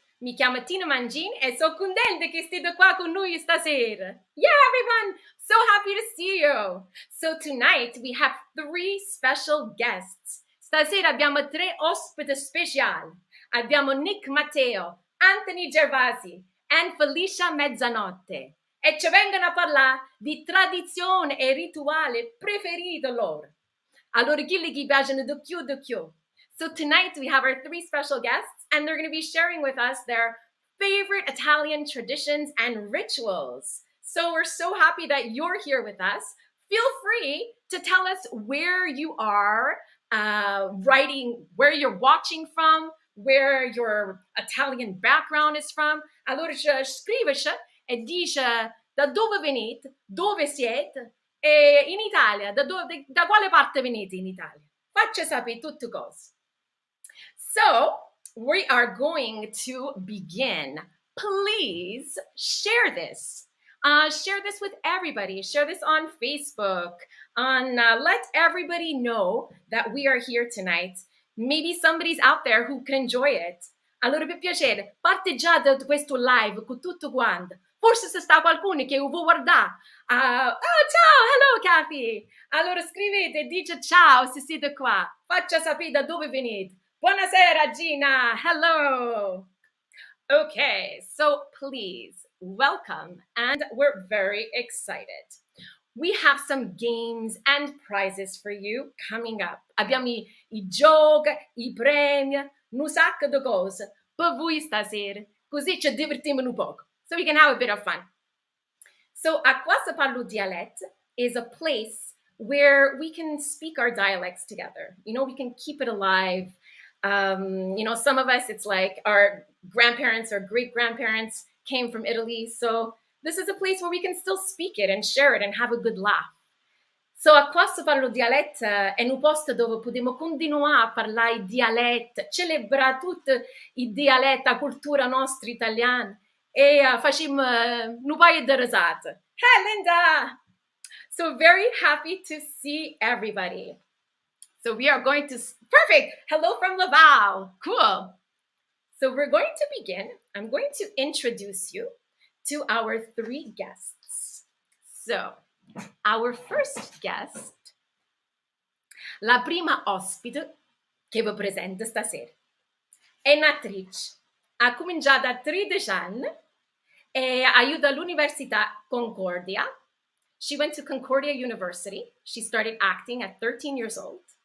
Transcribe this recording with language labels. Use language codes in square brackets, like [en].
[it] Mi chiamo Tina Mancini e sono contenta che siete qua con noi stasera. [en] Yeah, everyone! So happy to see you. So tonight we have 3 special guests. [it] Stasera abbiamo 3 ospiti speciali. Abbiamo Matteo, Anthony Gervasi e Felicia Mezzanotte. E ci vengono a parlare di tradizione e rituale preferito loro. Allora, chi gli piacciono di più. [en] So tonight we have our 3 special guests, and they're going to be sharing with us their favorite Italian traditions and rituals. So we're so happy that you're here with us. Feel free to tell us where you are writing, where you're watching from, where your Italian background is from. [it] Allora scrivici e dice da dove venite, dove siete e in Italia, da quale parte venite in Italia. Faccia sapere tutte cose. [en] So we are going to begin. Please share this. Share this with everybody. Share this on Facebook. Let everybody know that we are here tonight. Maybe somebody's out there who can enjoy it. [it] Allora, per piacere, parte già da questo live con tutto quanto. Forse se sta qualcuno che vuole guardare. Oh, ciao, hello, Kathy. Allora scrivete, dice ciao se siete qua. Faccia sapere da dove venite. Buonasera, Gina. Hello. [en] Okay, so please welcome, and we're very excited. We have some games and prizes for you coming up. [it] Abbiamo i giochi, i premi, un sacco di cose per voi stasera, così ci divertiamo un poco, [en] so we can have a bit of fun. So, A Qua se Parl Dialett is a place where we can speak our dialects together. You know, we can keep it alive. Some of us, it's like our grandparents or great-grandparents came from Italy. So this is a place where we can still speak it and share it and have a good laugh. [it] So A Qua se Parl Dialett è un posto dove possiamo continuare a parlare il dialetto, celebrare tutti i dialetti, la cultura nostra italiana e facciamo un paio di risate. [en] Hey, Linda! So very happy to see everybody. So we are going to, perfect, hello from Laval, cool. So we're going to begin. I'm going to introduce you to our 3 guests. So our first guest, [it] la prima ospite che vi presento stasera, è un'attrice, ha cominciato a 13 anni e aiuta all'Università Concordia. [en] She went to Concordia University. She started acting at 13 years old.